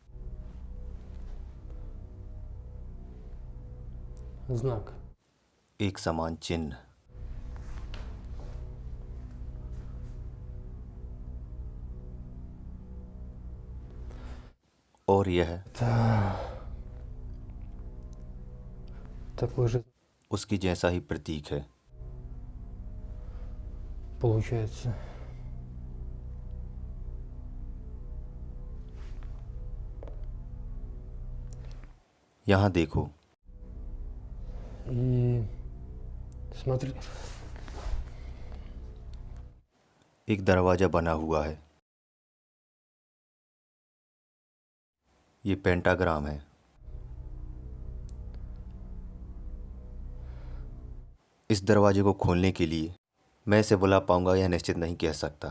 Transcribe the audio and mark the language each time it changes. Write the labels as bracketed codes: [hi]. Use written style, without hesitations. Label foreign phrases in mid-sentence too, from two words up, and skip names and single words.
[ru] знак. [hi] एक समान चिन्ह। और यह [ru] Да. Такой же [hi] उसकी जैसा ही प्रतीक है। [ru] получается. [hi] यहाँ देखो, [ru] И смотри, [hi] एक दरवाजा बना हुआ है। ये पेंटाग्राम है। इस दरवाजे को खोलने के लिए मैं इसे बुला पाऊंगा या निश्चित नहीं कह सकता।